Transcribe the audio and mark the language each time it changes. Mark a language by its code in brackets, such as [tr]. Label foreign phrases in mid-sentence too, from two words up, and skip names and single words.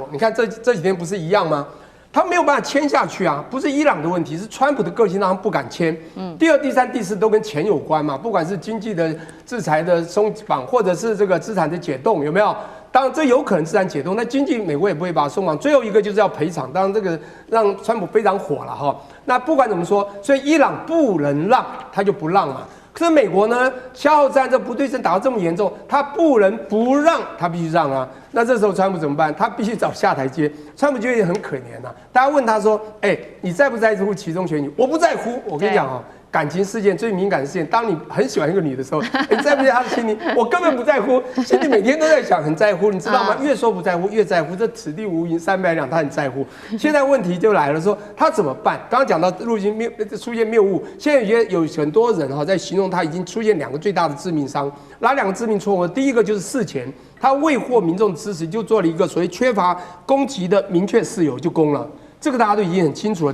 [zh] 你看這幾天不是一樣嗎？他沒有辦法簽下去啊，不是伊朗的問題，是川普的個性讓他們不敢簽。第二、第三、第四都跟錢有關嘛，不管是經濟的制裁的鬆綁，或者是這個資產的解凍，有沒有？當然這有可能資產解凍，那經濟美國也不會把它鬆綁。最後一個就是要賠償，當然這個讓川普非常火了哈。那不管怎麼說，所以伊朗不能讓，他就不讓嘛。可是美國呢，消耗戰這不對稱打到這麼嚴重，他不能不讓，他必須讓啊。那這時候川普怎麼辦？他必須找下台階。川普就也很可憐吶、啊。大家問他說：“你在不在乎期中選舉？” 我不在乎。我跟你講哦。感情事件最敏感的事件，當你很喜歡一個女的時候，你在不在她的心裡？我根本不在乎，心裡每天都在想，很在乎，你知道嗎？越說不在乎，越在乎。這此地無銀300兩，他很在乎。現在問題就來了，說他怎麼辦？剛剛講到出現謬誤，現在有很多人哈在形容他已經出現2個最大的致命傷。哪2個致命錯誤？第一個就是事前他未獲民眾支持，就做了一個所謂缺乏攻擊的明確事由就攻了，這個大家都已經很清楚了。